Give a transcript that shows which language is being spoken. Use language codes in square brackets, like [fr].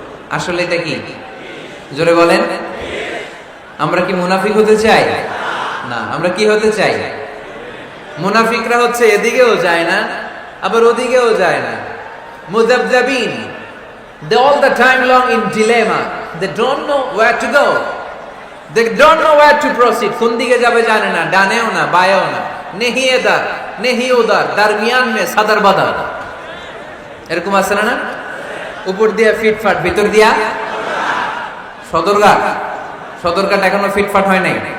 [bn] আসলে এটা কি? জোরে বলেন। আমরা কি মুনাফিক হতে চাই? না। আমরা কি হতে চাই? মুনাফিকরা হচ্ছে এদিকেও যায় না আবার ওদিকেও যায় না, মুযাবযাবিন। [en] They all the time long in dilemma. They don't know where to go. They don't know where to proceed. [bn] কোন দিকে যাবে জানে না, ডানেও না বায়েও না, [hi] নেহি এদার নেহি উদার, দরমিয়ান মে সাদার বাদার। [bn] এরকম আছে না? উপর দিয়া ফিটফাট, ভিতর দিয়া সদরঘাট। সদরঘাট এখনো ফিটফাট হয় নাই।